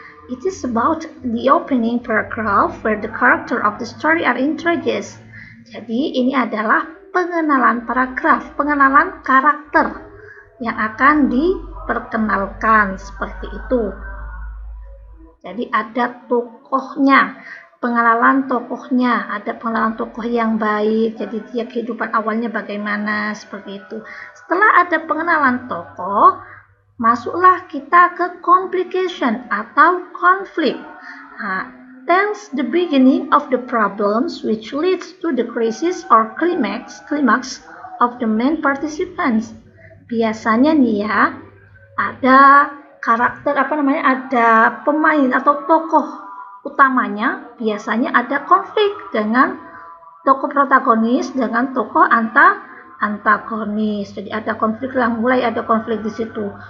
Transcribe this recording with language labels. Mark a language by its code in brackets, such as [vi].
[en] It is about the opening paragraph where the character of the story are introduced. [id] Jadi ini adalah pengenalan paragraf, pengenalan karakter yang akan diperkenalkan seperti itu. Jadi ada tokohnya, pengenalan tokohnya, ada pengenalan tokoh yang baik, jadi dia kehidupan awalnya bagaimana, seperti itu. Setelah ada pengenalan tokoh, masuklah kita ke complication atau konflik. [en] Nah, tells the beginning of the problems which leads to the crisis or climax of the main participants. [id] Biasanya nih ya, ada karakter ada pemain atau tokoh utamanya, biasanya ada konflik dengan tokoh protagonis dengan tokoh antagonis. Jadi ada konflik mulai ada konflik di situ.